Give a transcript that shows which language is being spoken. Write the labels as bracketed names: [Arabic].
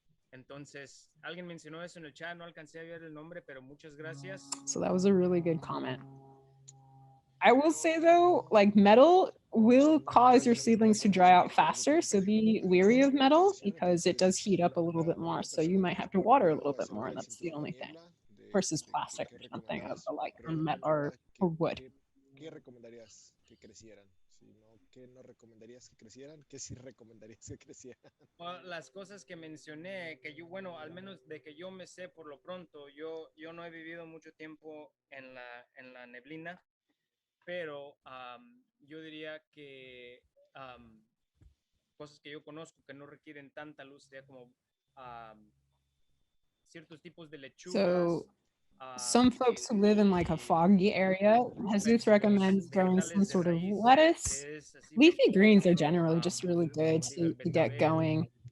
[Spanish] Entonces, alguien mencionó eso en el chat, no alcancé a ver el nombre, pero muchas gracias. [English] So that was a really good comment. I will say though, like metal will cause your seedlings to dry out faster, so be wary of metal because it does heat up a little bit more, so you might have to water a little bit more, and that's the only thing. Versus plastic or something of like metal or wood. [Spanish] ¿Qué recomendarías que crecieran? ¿Qué no recomendarías que crecieran? ¿Qué sí recomendarías que crecieran? Las cosas que mencioné, que yo, bueno, al menos de que yo me sé por lo pronto, yo no he vivido mucho tiempo en la neblina, pero yo diría que cosas que yo conozco que no requieren tanta luz, sería como ciertos tipos de lechugas. [English] So some folks who live in like a foggy area, Jesus recommends growing some sort of lettuce. Leafy greens are generally just really good to get going.